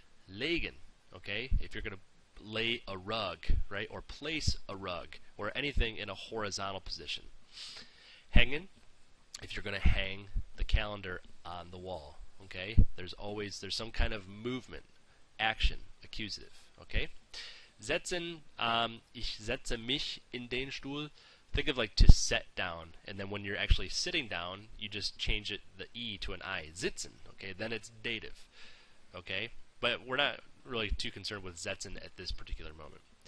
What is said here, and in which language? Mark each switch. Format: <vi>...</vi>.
<en>Legen, okay, if you're going to lay a rug, right, or place a rug, or anything in a horizontal position. Hängen, if you're going to hang the calendar on the wall, okay, there's some kind of movement, action, accusative, okay.</en> <de>Setzen, ich setze mich in den Stuhl.</de> <en>Think of like to set down, and then when you're actually sitting down, you just change it, the E to an I. Sitzen, okay, then it's dative, okay. But we're not really too concerned with setzen at this particular moment.</en>